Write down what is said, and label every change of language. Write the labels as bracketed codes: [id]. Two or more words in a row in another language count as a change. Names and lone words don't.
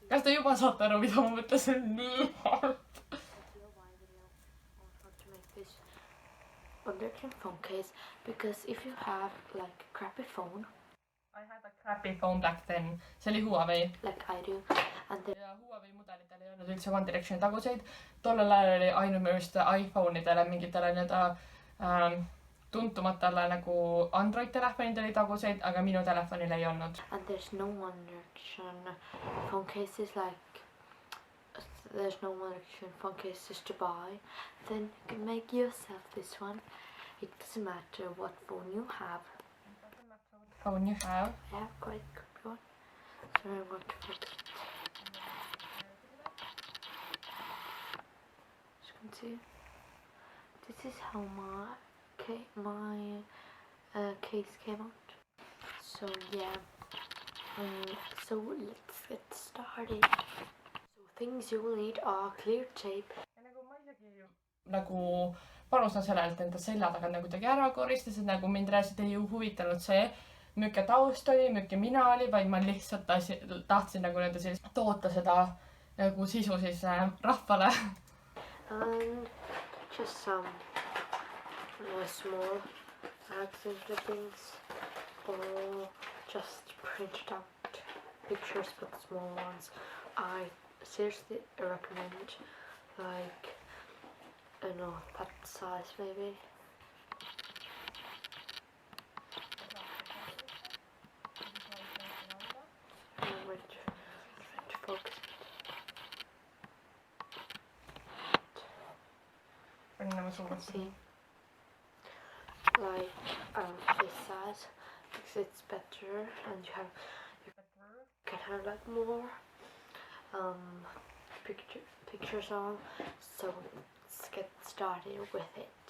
[et] kas te juba saate aru, mida ma mõtlesin? nii halb. [en] a DIY video on how to make this One Direction phone case, because if you have like a crappy phone I had a crappy phone back then. [et] see oli Huawei. [en] like I do, and then [et] ja Huawei mudelitel ei olnud üldse One Directioni taguseid. tollel ajal oli ainult minu arust iPhone'idele, mingitele nii-öelda tuntumatele nagu Android telefonidel oli taguseid, aga minu telefonil ei olnud. [en] and there's no One Direction phone cases like there's no One Direction phone cases to buy, then you can make yourself this one. It doesn't matter what phone you have. phone you have. Yeah, quite good one. So I'm going to put as you can see, this is how my case came out. So yeah, so let's get started. So things you will need are clear tape. [et] ja nagu ma isegi nagu panustan sellelt enda selja tagant nagu kuidagi ära koristasin, nagu mind reaalselt ei huvitanud see, milline taust oli, milline mina oli, vaid ma lihtsalt tahtsin nagu nende siis toota seda nagu sisu siis rahvale. [en] And just some small accent clippings, or just printed out pictures but small ones. I seriously recommend like I don't know, that size maybe. Wait to focus. [et] panin nagu [en] You [et] suuga. [en] can see like this size because it's better, and you can have like more pictures on. So let's get started with it.